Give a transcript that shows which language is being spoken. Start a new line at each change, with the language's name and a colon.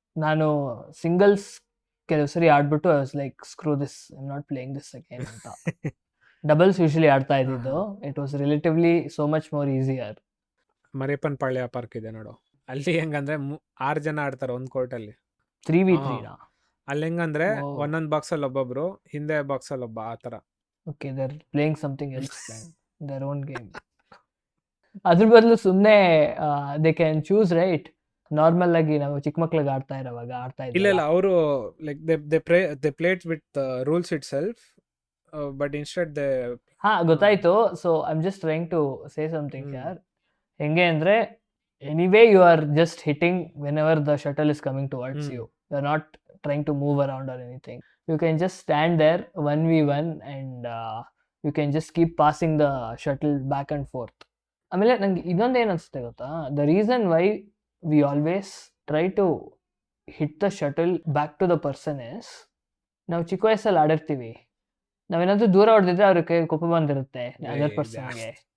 Kannada: ನಾನು ಸಿಂಗಲ್ಸ್ ಕೆಲವು ಸರಿ ಆಡ್ಬಿಟ್ಟು
English: I was like screw this, I am not playing this again ಅಂತ.
Kannada: ಡಬಲ್ಸ್ ಯೂಶಲಿ ಆಡ್ತಾ ಇದ್ದಿದ್ದು.
English: It was relatively so much more easier.
Kannada: Mariyappan Palya park ಇದೆ ನೋಡು, ಅಲ್ಲಿ ಹೆಂಗಂದ್ರೆ 6 ಜನ ಆಡ್ತಾರೆ ಒಂದು ಕೋರ್ಟಲ್ಲಿ. 3v3 ನಾ? ಅಲ್ಲಿ ಹೆಂಗಂದ್ರೆ Oh. ಒಂದೊಂದು ಬಾಕ್ಸಲ್ಲಿ ಒಬ್ಬೊಬ್ರು, ಹಿಂದೆ ಬಾಕ್ಸಲ್ಲಿ ಒಬ್ಬ, ಆ ಥರ.
English: Okay, they're playing something else then, their own game.
Kannada: ಅದ್ರ ಬದಲು ಸುಮ್ಮನೆ
English: They can choose, right?
Kannada: Normal ಆಗಿ ನಾವು ಚಿಕ್ಕ ಮಕ್ಳಿಗೆ ಆಡ್ತಾ ಇರೋವಾಗ ಆಡ್ತಾ ಇಲ್ಲ ಇಲ್ಲ, ಅವರು
English: Like they played with rules itself, but instead they.
Kannada: ಹಾ, ಗೊತ್ತಾಯ್ತು.
English: So I am just trying to say something ಯಾರ್.
Kannada: ಹೆಂಗೆ ಅಂದ್ರೆ
English: Anyway you are just hitting whenever the shuttle is coming towards you. You are not trying to move around or anything. You can just stand there 1v1 and you can just keep passing the shuttle back and forth.
Kannada: ಆಮೇಲೆ ನಂಗೆ ಇನ್ನೊಂದು ಏನು ಅನಿಸುತ್ತೆ ಗೊತ್ತಾ,
English: the reason why we always try to hit the shuttle back to the person is,
Kannada: ನಾವು ಚಿಕ್ಕ ವಯಸ್ಸಲ್ಲಿ ಆಡಿರ್ತೀವಿ, ನಾವೇನಾದ್ರೂ ದೂರ ಹೊಡೆದಿದ್ರೆ ಅವ್ರಿಗೆ ಕೋಪ ಬಂದಿರುತ್ತೆ ಅದರ್ ಪರ್ಸನ್ಗೆ.